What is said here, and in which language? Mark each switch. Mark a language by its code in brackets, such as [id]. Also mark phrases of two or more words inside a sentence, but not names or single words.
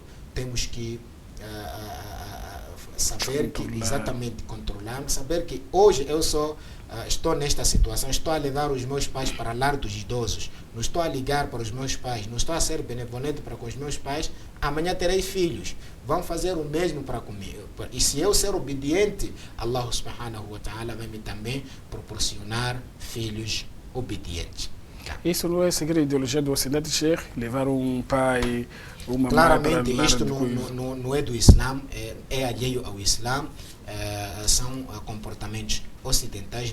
[pt] Temos que saber que, exatamente, controlar, saber que hoje eu estou nesta situação, estou a levar os meus pais para o lar dos idosos, não estou a ligar para os meus pais, não estou a ser benevolente para com os meus pais, amanhã terei filhos, vão fazer o mesmo para comigo. E se eu ser obediente, Allah [ar] سبحانه وتعالى [pt] vai me também proporcionar filhos obedientes. Isso não é seguir a ideologia do Ocidente, Sheikh? Levar um pai, uma claramente, mãe isto não é do Islã, é alheio ao Islã, são comportamentos ocidentais.